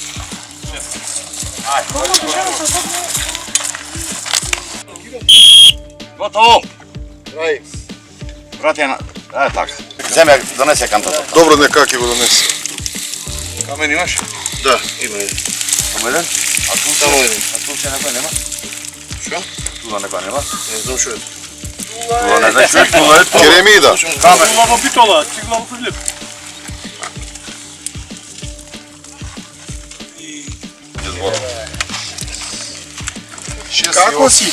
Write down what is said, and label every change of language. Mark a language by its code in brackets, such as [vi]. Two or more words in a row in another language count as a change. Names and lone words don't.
[mk] Готово. Ай. Брате, така. Земе, донесе кантата. Добро, нека ќе го донесе. Камен имаш? Да, има един. Само един? А тут само един. А тут ще некој нема? Шо? Тула некој нема? Не знам шо е. Тула не знаеш шо е, тула е тула. Керемида. Камен. Много битола, цигла во леп. Како си?